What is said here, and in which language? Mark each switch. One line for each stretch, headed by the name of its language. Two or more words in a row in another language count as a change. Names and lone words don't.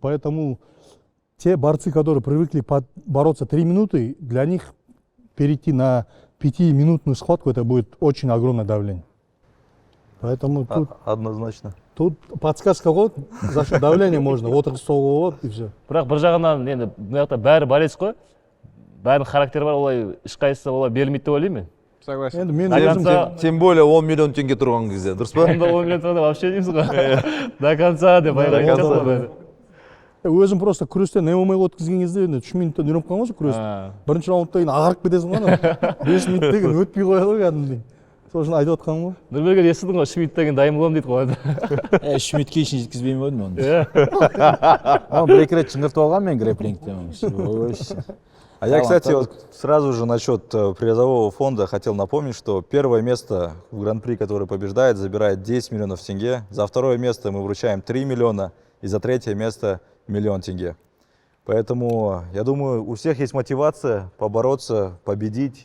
Russian: Поэтому те борцы, которые привыкли бороться 3 минуты, для них перейти на 5-минутную схватку, это будет очень огромное давление. Поэтому Однозначно. тут подсказка вот, за счет давления можно, вот вот и все.
Kazakh: Бірақ бір жағынан енді мына жақта бәрі борец қой. Бәрінің характері бар, олай ешқайсысы олай берілмейді деп ойлаймын мен.
Russian: Согласен.
Kazakh: Енді мен
Russian: До
Kazakh: өзім
Russian: конца, Тем более
Kazakh: 10 миллион теңге тұрған кезде, дұрыс па? онда 10 миллион тұрғанда вообще дейміз ғой.
Russian: До конца
Kazakh: деп айғай
Russian: конца,
Kazakh: айтады ғой. өзім просто күрестен ММА өткізген кезде енді 3 минуттан үйреніп қалған ғой күресті. Бірінші раундта кейін ағарып кетесің ғой, 5 минут деген өтпей қояды ғой кәдімгідей. Сол үшін айтып отқаным ғой. Нұрберген естідің ғой, 3 минуттан кейін дайын боламын дейді ғой. 3 минутке шейін жеткізбеймін ғой оны. Оны бір-екі рет шыңғыртып алған мен грэпплингте.
Russian: А я, кстати, вот сразу же насчет призового фонда хотел напомнить, что первое место в Гран-при, который побеждает, забирает 10 миллионов тенге. За второе место мы вручаем 3 миллиона и за третье место 1 миллион тенге. Поэтому, я думаю, у всех есть мотивация побороться, победить.